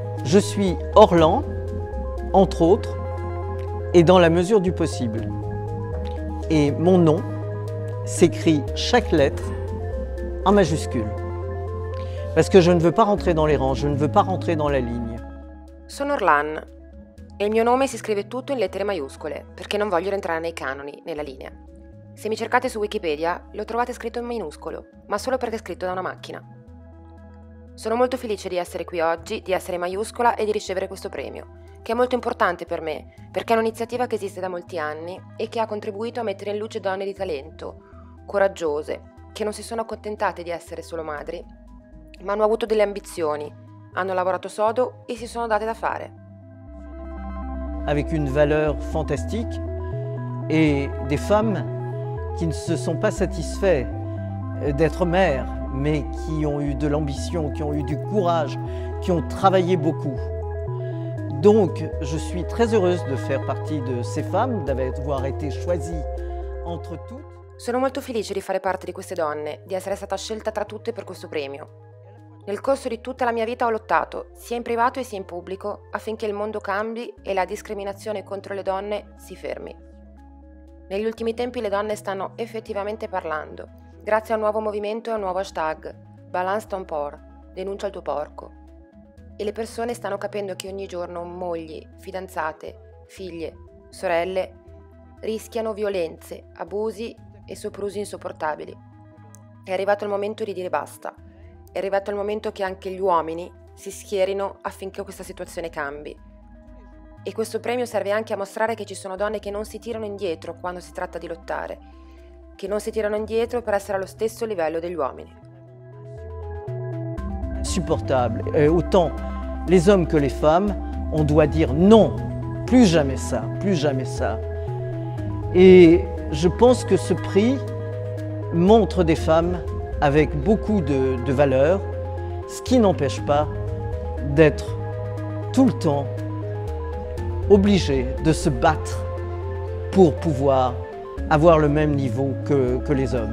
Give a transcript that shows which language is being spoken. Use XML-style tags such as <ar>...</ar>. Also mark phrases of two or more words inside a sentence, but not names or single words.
<fr>Je suis Orlan, entre autres, et dans la mesure du possible. Et mon nom s'écrit chaque lettre en majuscule. Parce que je ne veux pas rentrer dans les rangs, je ne veux pas rentrer dans la ligne.</fr> <it>Sono Orlan e il mio nome si scrive tutto in lettere maiuscole perché non voglio entrare nei canoni, nella linea. Se mi cercate su Wikipedia lo trovate scritto in minuscolo, ma solo perché è scritto da una macchina. Sono molto felice di essere qui oggi, di essere maiuscola e di ricevere questo premio, che è molto importante per me, perché è un'iniziativa che esiste da molti anni e che ha contribuito a mettere in luce donne di talento, coraggiose, che non si sono accontentate di essere solo madri, ma hanno avuto delle ambizioni, hanno lavorato sodo</it> <fr>et se sont</fr> <it>date da fare.</it> <fr>Avec une valeur fantastique et des femmes qui ne se sont pas satisfaites d'être mères, mais qui ont eu de l'ambition, qui ont eu du courage, qui ont travaillé beaucoup. Donc, je suis très heureuse de faire partie de ces femmes, d'avoir été choisie entre toutes.</fr> <it>Sono molto felice di fare parte di queste donne, di essere stata scelta tra tutte per questo premio. Nel corso di tutta la mia vita ho lottato, sia in privato sia in pubblico, affinché il mondo cambi e la discriminazione contro le donne si fermi. Negli ultimi tempi le donne stanno effettivamente parlando, grazie a un nuovo movimento e a un nuovo hashtag, Balance ton porc, denuncia il tuo porco. E le persone stanno capendo che ogni giorno mogli, fidanzate, figlie, sorelle rischiano violenze, abusi e soprusi insopportabili. È arrivato il momento di dire basta. È arrivato il momento che anche gli uomini si schierino affinché questa situazione cambi. E questo premio serve anche a mostrare che ci sono donne che non si tirano indietro quando si tratta di lottare, che non si tirano indietro per essere allo stesso livello degli uomini.</it> <fr>Insupportable. Autant les hommes que les femmes, on doit dire non, plus jamais ça, plus jamais ça. Et je pense que ce prix montre des femmes avec beaucoup de valeur, ce qui n'empêche pas d'être tout le temps obligé de se battre pour pouvoir avoir le même niveau que les hommes.</fr>